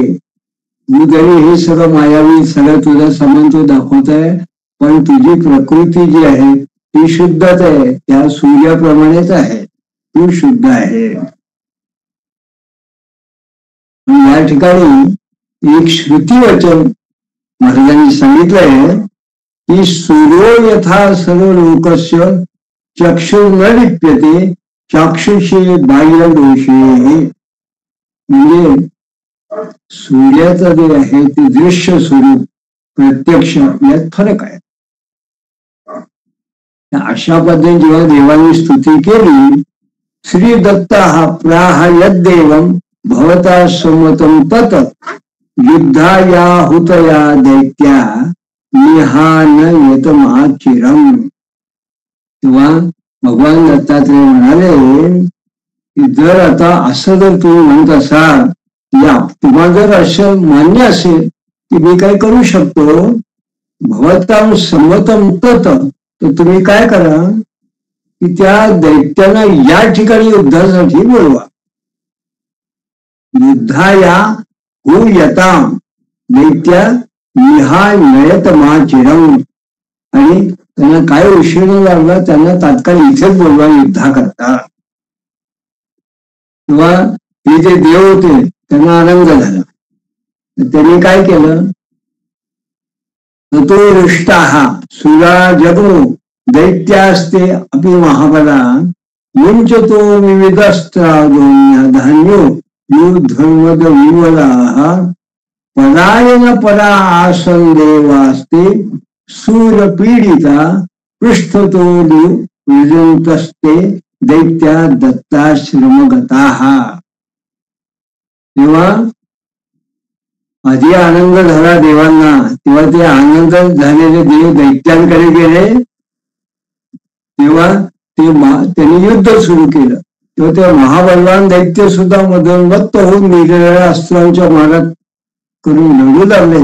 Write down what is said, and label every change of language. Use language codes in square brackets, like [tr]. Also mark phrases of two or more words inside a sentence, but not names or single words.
[mr] तू जरी हे सगळं मायावी सगळं तुझा संबंध तो दाखवत आहे, पण तुझी प्रकृती जी आहे ती शुद्धच आहे, त्या सूर्याप्रमाणेच आहे, तू शुद्ध आहे. या ठिकाणी एक श्रुती वचन महाराजांनी सांगितलंय की [sa] सूर्यो यथा सर्व लोकस्य चक्षुर न लिप्यते चाक्षुषे बाह्य दोषे. [mr] म्हणजे सूर्याचं जे आहे ते दृश्य स्वरूप प्रत्यक्ष यात फरक आहे. अशा पद्धतीने जेव्हा देवानी स्तुती केली, [sa] श्री दत्ता हा प्राह यद्देवम भवता सम्मतम तत युद्धाया हुतया दैत्या निहान येतमाचिरम. [mr] तेव्हा भगवान दत्तात्रेय म्हणाले की जर आता असं जर तुम्ही म्हणत असाल, तुम्हाला जर असं मान्य असेल की मी काय करू शकतो, [sa] भवतां सम्मतम तत, [mr] तर तुम्ही काय करा की त्या दैत्यांना या ठिकाणी युद्धासाठी बोलवा. [sa] युद्धाया हो यताम दैत्या निहा नयत चिरम. [mr] आणि त्यांना काय उशीर लागला, त्यांना तात्काळ इथेच बोलवा युद्धा करता. तेव्हा हे जे देव होते त्यांना आनंद झाला. त्यांनी काय केलं, [sa] तो रुष्टाहा सुरा जगो दैत्यास्ते अपि महाबला मुंचतो विविधस्त्रादोन्या धान्यो युद्धमद विवलाः पलायन परा आसन देवास्ते सूरपीडिता पृष्ठतो विजंतस्ते दैत्या दत्ताश्रमगताः. [mr] तेव्हा आधी आनंद झाला देवांना, तेव्हा ते आनंद झालेले देव दैत्यांकडे गेले, तेव्हा त्यांनी युद्ध सुरू केलं. तेव्हा ते महाबलवान दैत्य सुद्धा मदोन्मत्त होऊन निरनिराळ्या अस्त्रांच्या मारात करून लढू लागले.